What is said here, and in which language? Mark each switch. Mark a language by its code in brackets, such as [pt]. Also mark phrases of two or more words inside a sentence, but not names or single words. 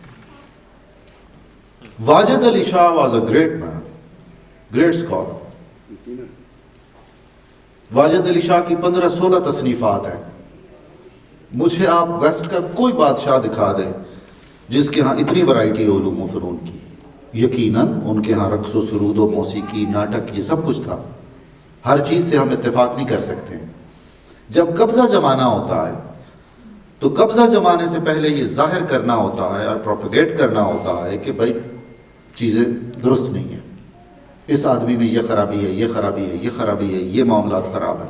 [en] واجد علی شاہ was a great man, great scholar. [ur] واجد علی شاہ کی 15-16 تصنیفات ہیں. مجھے آپ ویسٹ کا کوئی بادشاہ دکھا دیں جس کے ہاں اتنی ورائٹی علوم و فنون کی. یقیناً ان کے ہاں رقص و سرود و موسیقی، ناٹک، یہ سب کچھ تھا. ہر چیز سے ہم اتفاق نہیں کر سکتے. جب قبضہ جمانا ہوتا ہے تو قبضہ جمانے سے پہلے یہ ظاہر کرنا ہوتا ہے اور پروپیگیٹ کرنا ہوتا ہے کہ بھائی چیزیں درست نہیں ہیں، اس آدمی میں یہ خرابی ہے، یہ خرابی ہے، یہ خرابی ہے، یہ معاملات خراب ہیں.